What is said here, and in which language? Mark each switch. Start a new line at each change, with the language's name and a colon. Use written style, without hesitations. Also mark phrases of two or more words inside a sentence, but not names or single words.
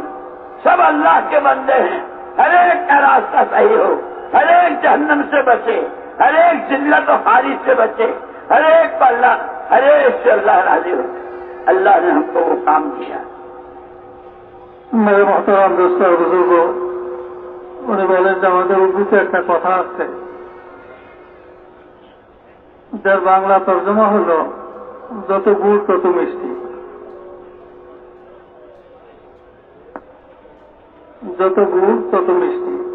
Urdu: سب اللہ کے بندے ہیں، ہر ایک کا راستہ صحیح ہو، ہر ایک جہنم سے بچے، ہر ایک ذلت و خاری سے بچے، ہر ایک کو اللہ، ہر ایک سے اللہ راضی ہو. اللہ نے ہم کو وہ کام کیا. میرے محترم دوست اور بزرگوں،
Bangla: উনি বলেন যে আমাদের উর্দুতে একটা কথা আছে, যার বাংলা তর্জমা হল যত গুড় তত মিষ্টি। যত গুড় তত মিষ্টি।